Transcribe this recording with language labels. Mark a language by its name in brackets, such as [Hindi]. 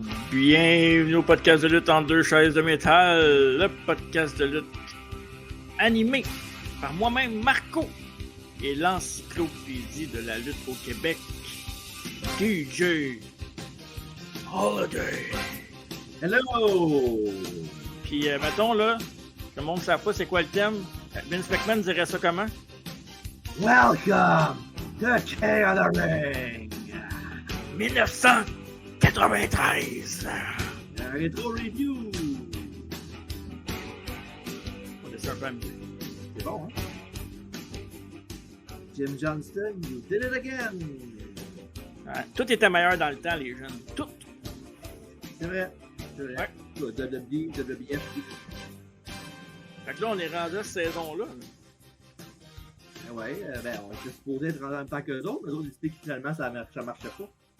[French] Bienvenue au podcast de lutte en deux chaises de métal, le podcast de lutte animé par moi-même, Marco, et l'encyclopédie de la lutte au Québec, DJ Holiday. [English] Hello! [French] Puis, mettons, là, le monde ne sait pas c'est quoi le thème. Vince McMahon dirait ça comment? [English] Welcome to King of the Ring! 1993! [French] Un rétro review! On laisse un peu amuser. C'est bon, hein? [English] Jim Johnston, you did it again! [French] Ouais, tout était meilleur dans le temps, les jeunes. Tout! C'est vrai, c'est vrai. Ouais. WWE, WWF. Fait que là, on est rendu à cette saison-là. Ouais, on était supposé être en même temps que les autres, mais les autres décidaient que finalement ça marchait pas.